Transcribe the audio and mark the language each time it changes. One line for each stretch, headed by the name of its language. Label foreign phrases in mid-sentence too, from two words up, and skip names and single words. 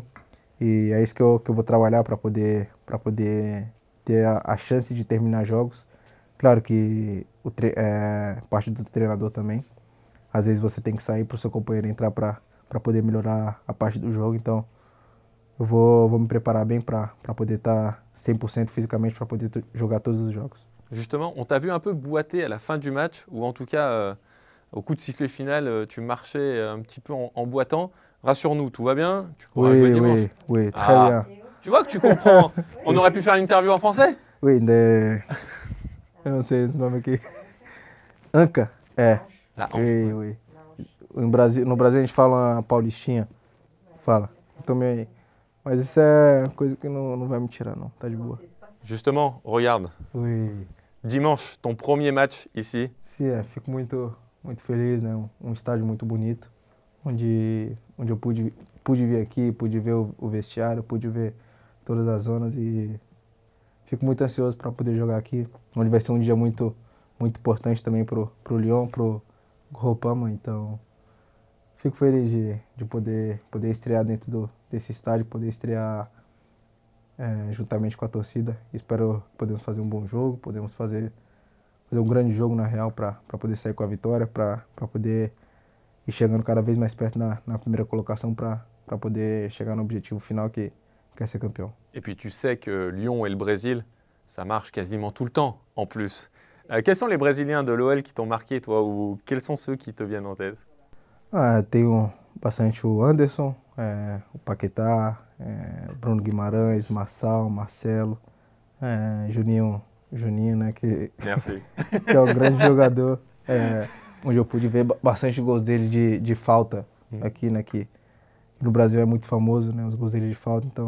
Portuguese: E é isso que eu vou trabalhar para poder ter a chance de terminar jogos. Claro que parte do treinador também. Às vezes você tem que sair para o seu companheiro entrar para poder melhorar a parte do jogo. Então eu vou me preparar bem para poder estar 100% fisicamente para poder jogar todos os jogos.
French: Justement, on t'a vu un peu boiter à la fin du match, ou en tout cas au coup de sifflet final, tu marchais un petit peu en boitant. Rassure-nous, tout va bien? Tu pourras jouer dimanche? Oui, très bien. Tu vois que tu comprends. On aurait pu faire l'interview en français? Oui,
Portuguese: eu não sei esse nome aqui. Anca? É.
French: La hanche. Oui.
Portuguese: No Brasil a gente fala uma paulistinha. Fala. Eu também. Mas isso é coisa que não vai me tirar, não. Tá de boa.
French: Justement, regarde. Oui. Dimanche, ton premier match ici.
Portuguese: Sim, fico muito feliz, né? Um estádio muito bonito, onde eu pude vir aqui, pude ver o vestiário, pude ver todas as zonas e fico muito ansioso para poder jogar aqui, onde vai ser um dia muito importante também pro Lyon, pro Groupama, então fico feliz de poder estrear dentro desse estádio, poder estrear juntamente com a torcida. Espero que podemos fazer um bom jogo, podemos fazer um grande jogo na Real para poder sair com a vitória, para poder ir chegando cada vez mais perto na primeira colocação para poder chegar no objetivo final que é ser campeão.
French: Et puis tu sais que Lyon et le Brésil, ça marche quasiment tout le temps en plus. Quels sont les Brésiliens de l'OL qui t'ont marqué, toi, ou quels sont ceux qui te viennent en tête?
Portuguese: Tenho bastante o Anderson, o Paquetá, Bruno Guimarães, Marcelo, Juninho, né,
French: Merci.
Portuguese: que é um grande jogador, onde eu pude ver bastante gols dele de falta aqui, né, que no Brasil é muito famoso, né, os gols dele de falta, então.